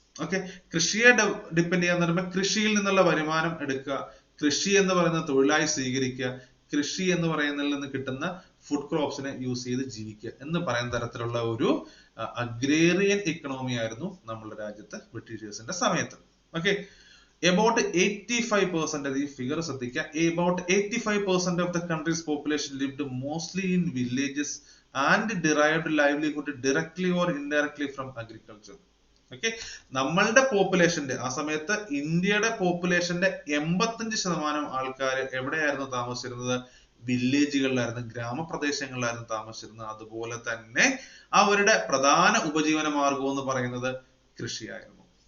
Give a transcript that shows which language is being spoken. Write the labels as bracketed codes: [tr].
[ml] Okay, കൃഷിയെ depend ചെയ്യാന്ന് പറയുമ്പോൾ കൃഷിയിൽ നിന്നുള്ള വരുമാനം എടുക്കുക, കൃഷി എന്ന് പറയുന്ന തൊഴിലായി സ്വീകരിക്കുക, കൃഷി എന്ന് പറയുന്നതിൽ നിന്ന് കിട്ടുന്ന ഫുഡ് ക്രോപ്സിനെ യൂസ് ചെയ്ത് ജീവിക്കുക എന്ന് പറയുന്ന തരത്തിലുള്ള ഒരു അഗ്രേറിയൻ ഇക്കണോമി ആയിരുന്നു നമ്മുടെ രാജ്യത്ത് ബ്രിട്ടീഷേഴ്സിന്റെ സമയത്ത്. [en] okay, about 85%, [ml] ഈ ഫിഗർ ശ്രദ്ധിക്കുക, [en] about 85% of the country's population lived mostly in villages and derived livelihood directly or indirectly from agriculture. [ml] Okay, നമ്മളുടെ പോപ്പുലേഷന്റെ ആ സമയത്ത് ഇന്ത്യയുടെ പോപ്പുലേഷന്റെ 85% ആൾക്കാർ എവിടെയായിരുന്നു താമസിച്ചിരുന്നത്, വില്ലേജുകളിലായിരുന്നു, ഗ്രാമപ്രദേശങ്ങളിലായിരുന്നു താമസിച്ചിരുന്നത്. അതുപോലെ തന്നെ അവരുടെ പ്രധാന ഉപജീവന മാർഗം എന്ന് പറയുന്നത് കൃഷിയായിരുന്നു.